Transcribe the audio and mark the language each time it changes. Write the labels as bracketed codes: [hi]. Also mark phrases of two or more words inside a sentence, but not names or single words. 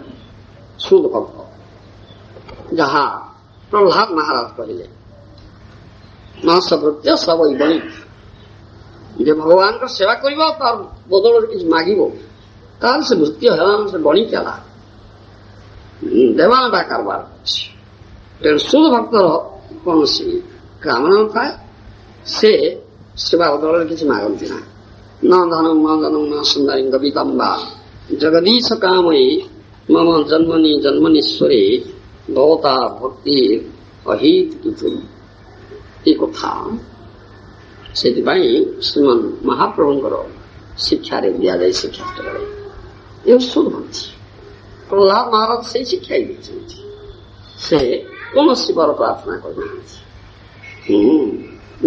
[or] ସୁଦ ଭକ୍ତ ଯାହା ପ୍ରହ୍ଲାଦ ମହାରାଜ କହିଲେ ନସଭୃତ୍ୟ ସବଇ ବଣି, ଯେ ଭଗବାନଙ୍କ ସେବା କରିବ ତାର ବଦଳରେ କିଛି ମାଗିବ ତାହେଲେ ସେ ଭୃତ୍ୟ ହେଲା, ସେ ବଣିକ ହେଲା, ଦେବାନଟା କାରବାର ଅଛି। ତେଣୁ ସୁଦ ଭକ୍ତର କୌଣସି କାମନା ନଥାଏ, ସେ ସେବା ବଦଳରେ କିଛି ମାଗନ୍ତି ନା। [sa] न धनं न जनं न सुन्दरीं कवितं वा जगदीश कामये मम जन्मनि जन्मनीश्वरे भवता भक्ति अहित कितु। [or] ଏ କଥା ସେଥିପାଇଁ ଶ୍ରୀମନ୍ ମହାପ୍ରଭୁଙ୍କର ଶିକ୍ଷାରେ ଦିଆଯାଏ ଶ୍ରୀକ୍ଷେତ୍ରରେ ଏ ଶୁଣନ୍ତି। ପ୍ରହ୍ଲାଦ ମହାରାଜ ସେଇ ଶିକ୍ଷା ଦେଇଛନ୍ତି। ସେ କୌଣସି ବର ପ୍ରାର୍ଥନା କରିନାହାନ୍ତି।